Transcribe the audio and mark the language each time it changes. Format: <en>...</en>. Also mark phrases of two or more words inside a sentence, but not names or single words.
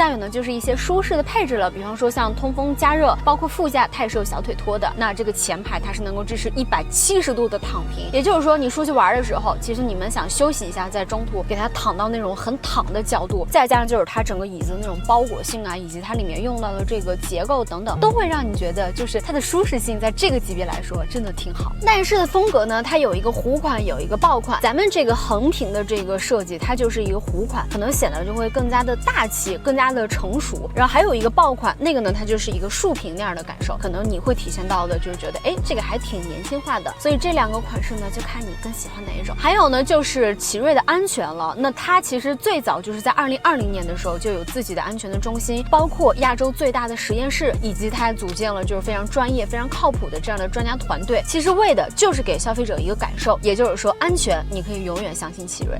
<zh>再有呢就是一些舒適的配置了，比方說像通風加熱，包括副駕它也是有小腿托的。那這個前排它是能夠支持170度的躺平，也就是說你出去玩的时候，其實你們想休息一下，在中途給它躺到那種很躺的角度，再加上就是它整個椅子的那種包裹性啊，以及它裡面用到的這個結構等等，都會讓你覺得就是它的舒適性在這個級別來說真的挺好。內飾的風格呢，它有一個弧款，有一個抱款。咱們這個橫屏的這個設計，它就是一個弧款，可能顯得就會更加的大氣，更加的成熟。然後還有一個抱款，那個呢它就是一個竖屏那樣的感受，可能你會體現到的就是覺得哎，這個還挺年輕化的。所以這兩個款式呢，就看你更喜歡哪一種。還有呢就是奇瑞的安全了，那它其實最早就是在2020年的時候就有自己的安全的中心，包括亞洲最大的實驗室，以及它組建了就是非常專業非常靠譜的這樣的專家團隊，其實為的就是給消費者一個感受，也就是說安全你可以永遠相信奇瑞。</zh>